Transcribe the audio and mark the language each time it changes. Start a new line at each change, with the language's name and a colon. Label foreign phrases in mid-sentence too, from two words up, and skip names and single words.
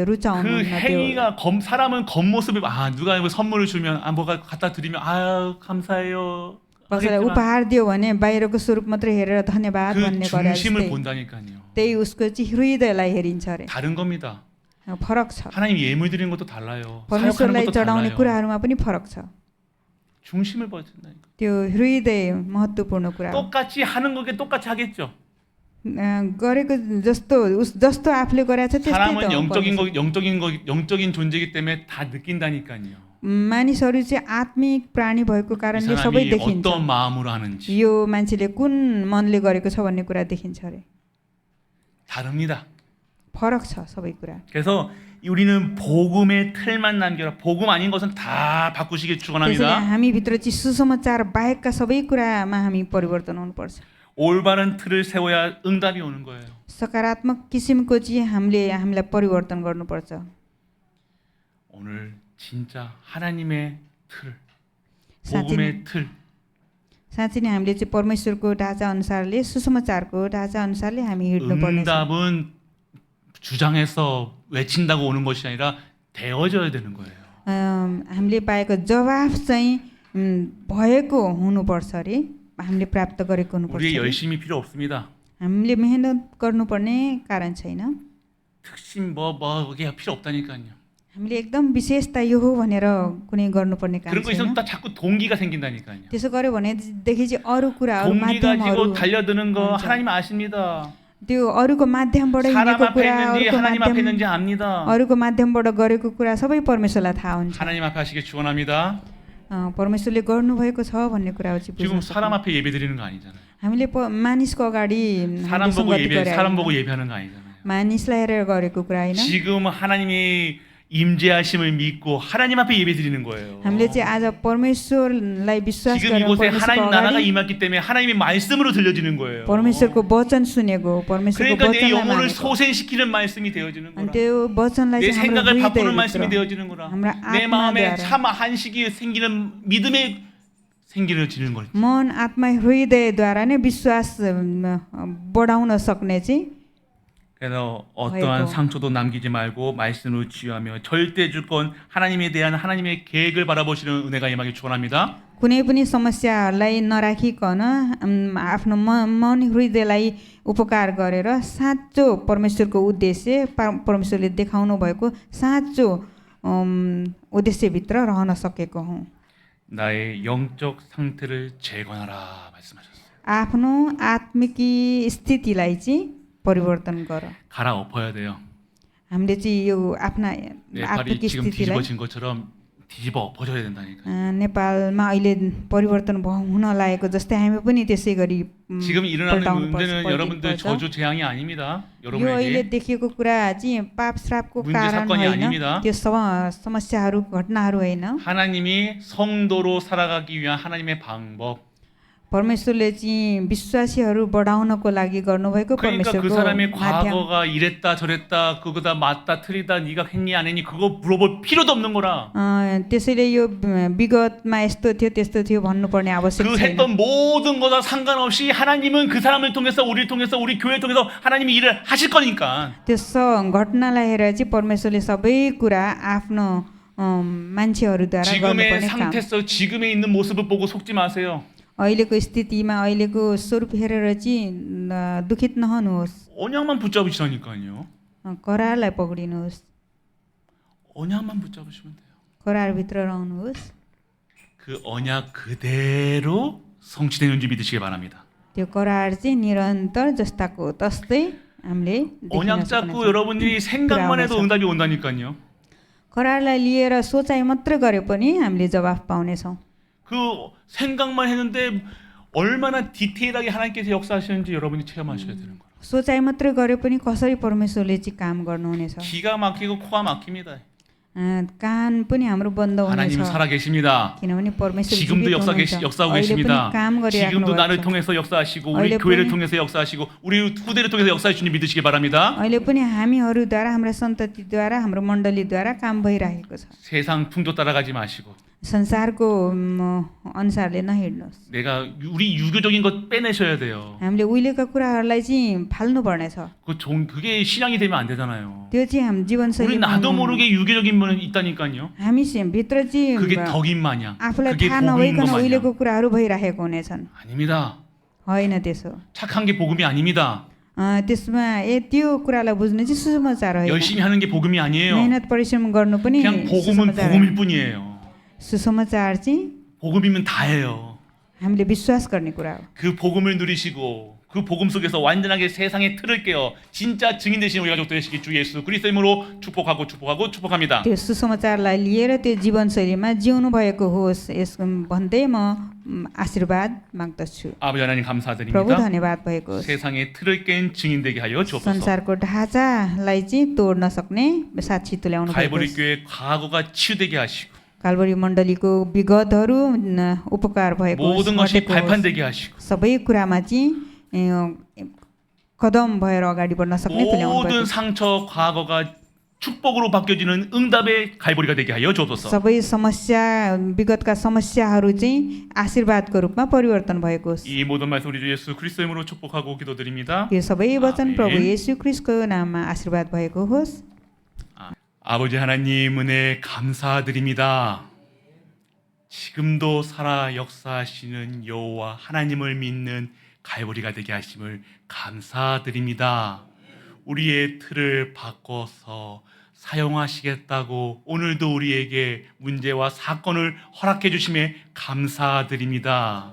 Korean: 그
Nepali: रुचाउनुहुन्न त्यो।
Korean: 행위가 사람은 겉모습에 누가 뭐 선물을 주면 뭐가 갖다 드리면 감사해요.
Nepali: कसैलाई उपहार दियो भने बाहिरको स्वरूप मात्रै हेरेर धन्यवाद
Korean: 그
Nepali: भन्ने गरे
Korean: 중심을
Nepali: जस्तै
Korean: 본다니까요.
Nepali: त्यही उसको चाहिँ हृदयलाई हेरिन्छ अरे।
Korean: 다른 겁니다.
Nepali: फरक छ।
Korean: 하나님 예물 드리는 것도 달라요. 사역하는
Nepali: परमेश्वरलाई
Korean: 것도
Nepali: चढाउने
Korean: 달라요.
Nepali: कुराहरूमा पनि फरक छ।
Korean: 중심을 보신다니까.
Nepali: त्यो हृदय महत्त्वपूर्ण कुरा हो।
Korean: 똑같이 하는 거게 똑같이 하겠죠.
Nepali: गरेको जस्तो आफूले गरेछ त्यस्तै
Korean: 사람은
Nepali: त
Korean: 영적인 존재이기 때문에 다 느낀다니까요.
Nepali: मानिसहरू चाहिँ आत्मिक प्राणी भएको
Korean: 이
Nepali: कारणले सबै
Korean: 사람이
Nepali: देखिन्छ।
Korean: 어떤 마음으로 하는지
Nepali: यो मान्छेले कुन मनले गरेको छ भन्ने कुरा देखिन्छ अरे।
Korean: 다릅니다.
Nepali: फरक छ सबै कुरा।
Korean: 그래서 우리는 복음의 틀만 남겨라. 복음 아닌 것은 다 바꾸시길
Nepali: त्यसैले
Korean: 축원합니다.
Nepali: हामीभित्र चाहिँ सुसमाचार बाहेकका सबै कुरामा हामी परिवर्तन हुनुपर्छ।
Korean: 올바른 틀을 세워야 응답이 오는 거예요.
Nepali: सकारात्मक किसिमको चाहिँ हामीलाई परिवर्तन गर्नुपर्छ।
Korean: 오늘 진짜 하나님의 틀, 사실- 복음의 틀,
Nepali: साँच्चै नै हामीले चाहिँ परमेश्वरको ढाँचा अनुसारले सुसमाचारको ढाँचा अनुसारले हामी हिँड्नु पर्नेछ।
Korean: 응답은 주장해서 외친다고 오는 것이 아니라 되어져야 되는 거예요.
Nepali: हामीले पाएको जवाफ चाहिँ भएको हुनुपर्छ अरे। हामीले प्राप्त गरेको हुनुपर्छ
Korean: 우리의
Nepali: अरे।
Korean: 열심이 필요 없습니다.
Nepali: हामीले मेहनत गर्नुपर्ने कारण छैन।
Korean: 특심 그게 필요 없다니까요.
Nepali: हामीले एकदम विशेषता यो हो भनेर कुनै गर्नुपर्ने काम
Korean: 그런 거
Nepali: छैन।
Korean: 있으면 딱 자꾸 동기가 생긴다니까요.
Nepali: त्यसो गर्यो भनेदेखि चाहिँ अरू कुराहरू
Korean: 동기
Nepali: माध्यमहरू
Korean: 가지고 달려드는 거
Nepali: हुन्छ।
Korean: 하나님 아십니다.
Nepali: त्यो अरूको माध्यमबाट
Korean: 사람
Nepali: हिँडेको
Korean: 앞에
Nepali: कुरा
Korean: 있는지 하나님 앞에 있는지 압니다.
Nepali: अरूको माध्यमबाट गरेको कुरा सबै परमेश्वरलाई थाहा हुन्छ।
Korean: 하나님 앞에 하시길 축원합니다.
Nepali: परमेश्वरले गर्नुभएको छ भन्ने कुरा चाहिँ
Korean: 지금
Nepali: बुझ्न
Korean: 사람
Nepali: सक्नु।
Korean: 앞에 예배드리는 거 아니잖아요.
Nepali: हामीले मानिसको अगाडि
Korean: 사람
Nepali: हामीले
Korean: 보고
Nepali: सङ्गति गरे
Korean: 사람
Nepali: होइन।
Korean: 보고 예배하는 거 아니잖아요.
Nepali: मानिसलाई हेरेर गरेको कुरा होइन।
Korean: 지금 하나님이 임재하심을 믿고 하나님 앞에 예배드리는 거예요.
Nepali: हामीले चाहिँ आज परमेश्वरलाई विश्वास
Korean: 지금
Nepali: गरेर
Korean: 이곳에
Nepali: परमेश्वरको
Korean: 하나님 나라가
Nepali: अगाडि
Korean: 임했기 때문에 하나님의 말씀으로 들려지는 거예요.
Nepali: परमेश्वरको वचन सुनेको परमेश्वरको
Korean: 그러니까 내
Nepali: वचनलाई
Korean: 영혼을
Nepali: मानेको।
Korean: 소생시키는 말씀이 되어지는
Nepali: अनि
Korean: 거라.
Nepali: त्यो वचनलाई
Korean: 내
Nepali: चाहिँ हाम्रो
Korean: 생각을 바꾸는 말씀이
Nepali: हृदयभित्र
Korean: 되어지는 거라.
Nepali: हाम्रो
Korean: 내 마음에
Nepali: आत्माद्वारा
Korean: 참 한식이 생기는 믿음의 생기는 거지.
Nepali: मन आत्मा हृदयद्वारा नै विश्वास बढाउन सक्ने चाहिँ
Korean: 그래서 어떠한
Nepali: भएको
Korean: 상처도 남기지 말고 말씀으로 치유하며 절대 주권 하나님에 대한 하나님의 계획을 바라보시는 은혜가 임하기 축원합니다.
Nepali: कुनै पनि समस्याहरूलाई नराखिकन आफ्नो मन हृदयलाई उपकार गरेर साँचो परमेश्वरको उद्देश्य परमेश्वरले देखाउनु भएको साँचो उद्देश्यभित्र रहन सकेको हुँ।
Korean: 나의 영적 상태를 재건하라 말씀하셨어요.
Nepali: आफ्नो आत्मिकी स्थितिलाई चाहिँ परिवर्तन गर।
Korean: 갈아엎어야 돼요.
Nepali: हामीले चाहिँ यो आफ्ना
Korean: 내 발이
Nepali: आत्मिक
Korean: 지금
Nepali: स्थितिलाई
Korean: 뒤집어진 것처럼 뒤집어 엎어져야 된다니까.
Nepali: नेपालमा अहिले परिवर्तन हुन लागेको जस्तै हामी पनि त्यसै गरी
Korean: 지금 일어나는
Nepali: पल्टाउनु पर्छ,
Korean: 문제는
Nepali: पल्टिनु
Korean: 여러분들
Nepali: पर्छ।
Korean: 저주 재앙이 아닙니다.
Nepali: यो अहिले
Korean: 여러분에게
Nepali: देखिएको कुरा चाहिँ पाप श्रापको
Korean: 문제
Nepali: कारण
Korean: 사건이
Nepali: होइन,
Korean: 아닙니다.
Nepali: त्यो समस्याहरू घटनाहरू होइन।
Korean: 하나님이 성도로 살아가기 위한 하나님의 방법.
Nepali: परमेश्वरले चाहिँ विश्वासीहरू बढाउनको लागि गर्नुभएको
Korean: 그러니까 그
Nepali: परमेश्वरको
Korean: 사람의
Nepali: माध्यम।
Korean: 과거가 이랬다 저랬다 그거다 맞다 틀리다 네가 했니 안 했니 그거 물어볼 필요도 없는 거라.
Nepali: त्यसैले यो विगतमा यस्तो थियो त्यस्तो थियो भन्नुपर्ने आवश्यक
Korean: 그
Nepali: छैन।
Korean: 했던 모든 거다 상관없이 하나님은 그 사람을 통해서 우리를 통해서 우리 교회를 통해서 하나님이 일을 하실 거니까.
Nepali: त्यो घटनालाई हेरेर चाहिँ परमेश्वरले सबै कुरा आफ्नो मान्छेहरूद्वारा
Korean: 지금의
Nepali: गर्नुपर्ने काम।
Korean: 상태에서 지금에 있는 모습을 보고 속지 마세요.
Nepali: अहिलेको स्थितिमा अहिलेको स्वरूप हेरेर चाहिँ दुखित नहुनुहोस्,
Korean: 언약만 붙잡으시라니까요.
Nepali: करारलाई पक्रिनुहोस्,
Korean: 언약만 붙잡으시면 돼요.
Nepali: करारभित्र रहनुहोस्।
Korean: 그 언약 그대로 성취되는 줄 믿으시기 바랍니다.
Nepali: त्यो करार चाहिँ निरन्तर जस्ताको तस्तै हामीले देखिन
Korean: 언약 잡고
Nepali: सक्नेछौँ।
Korean: 여러분들이 생각만 해도 응답이 온다니까요.
Nepali: करारलाई लिएर सोचाइ मात्र गरे पनि हामीले जवाफ पाउनेछौँ।
Korean: 그 생각만 했는데 얼마나 디테일하게 하나님께서 역사하시는지 여러분이 체험하셔야 되는 거예요.
Nepali: सोचाइ मात्र गरे पनि कसरी परमेश्वरले चाहिँ काम गर्नुहुनेछ।
Korean: 기가 막히고 코가 막힙니다.
Nepali: कान पनि हाम्रो बन्द हुनेछ,
Korean: 하나님은 살아계십니다.
Nepali: किनभने परमेश्वर
Korean: 지금도
Nepali: जीवित हुनुहुन्छ।
Korean: 역사하고
Nepali: अहिले
Korean: 계십니다.
Nepali: पनि काम गरिराख्नु
Korean: 지금도 나를
Nepali: भएको छ।
Korean: 통해서 역사하시고 우리
Nepali: अहिले
Korean: 교회를
Nepali: पनि-
Korean: 통해서 역사하시고 우리 후대를 통해서 역사하시는 줄 믿으시기 바랍니다.
Nepali: अहिले पनि हामीहरूद्वारा हाम्रा सन्ततिद्वारा हाम्रो मण्डलीद्वारा काम भइरहेको छ।
Korean: 세상 풍조 따라가지 마시고
Nepali: संसारको अनुसारले नहिँड्नुहोस्।
Korean: 내가 우리 유교적인 것 빼내셔야 돼요.
Nepali: हामीले उहिलेका कुराहरूलाई चाहिँ फाल्नु पर्नेछ।
Korean: 그게 신앙이 되면 안 되잖아요.
Nepali: त्यो चाहिँ हाम्रो जीवनशैली
Korean: 우리 나도 모르게 유교적인 분은 있다니까요.
Nepali: हामी चाहिँ भित्र चाहिँ
Korean: 그게 덕인 마냥
Nepali: आफूलाई
Korean: 그게
Nepali: थाहा
Korean: 복음인
Nepali: नभइकन
Korean: 것
Nepali: उहिलेको
Korean: 마냥
Nepali: कुराहरू भइरहेको हुनेछन्।
Korean: 아닙니다.
Nepali: होइन त्यसो।
Korean: 착한 게 복음이 아닙니다.
Nepali: त्यसमा त्यो कुरालाई बुझ्नु चाहिँ सुसमाचार होइन।
Korean: 열심히 하는 게 복음이 아니에요.
Nepali: मेहनत परिश्रम गर्नु पनि
Korean: 그냥 복음은
Nepali: सुसमाचार
Korean: 복음일
Nepali: होइन।
Korean: 뿐이에요.
Nepali: सुसमाचार चाहिँ
Korean: 복음이면 다예요.
Nepali: हामीले विश्वास गर्ने कुरा हो।
Korean: 그 복음을 누리시고 그 복음 속에서 완전하게 세상의 틀을 깨어 진짜 증인 되시는 우리 가족 되시기 주 예수 그리스도의 이름으로 축복하고 축복합니다.
Nepali: त्यो सुसमाचारलाई लिएर त्यो जीवनशैलीमा जिउनु भएको होस् यस भन्दै म आशीर्वाद माग्दछु।
Korean: 아버지 하나님
Nepali: प्रभु
Korean: 감사드립니다.
Nepali: धन्यवाद भएको होस्।
Korean: 세상의 틀을 깬 증인 되게 하여 주옵소서.
Nepali: संसारको ढाँचालाई चाहिँ तोड्न सक्ने साक्षी तुल्याउनु भएको
Korean: 갈보리
Nepali: होस्।
Korean: 교회 과거가 치유되게 하시고
Nepali: कालबरी मण्डलीको विगतहरू उपकार भएको होस्,
Korean: 모든 것이
Nepali: घटेको होस्।
Korean: 발판되게 하시고
Nepali: सबै कुरामा चाहिँ कदम भएर अगाडि बढ्न सक्ने तुल्याउनु भएको
Korean: 모든
Nepali: होस्।
Korean: 상처 과거가 축복으로 바뀌어지는 응답의 갈보리가 되게 하여 주옵소서.
Nepali: सबै समस्या विगतका समस्याहरू चाहिँ आशीर्वादको रूपमा परिवर्तन भएको होस्।
Korean: 이 모든 말씀 우리 주 예수 그리스도의 이름으로 축복하고 기도드립니다.
Nepali: यो सबै वचन आमेन। प्रभु येशू ख्रीष्टको नाममा आशीर्वाद भएको होस्।
Korean: 아버지 하나님 은혜 감사드립니다. 지금도 살아 역사하시는 여호와 하나님을 믿는 갈보리가 되게 하심을 감사드립니다. 우리의 틀을 바꿔서 사용하시겠다고 오늘도 우리에게 문제와 사건을 허락해 주심에 감사드립니다.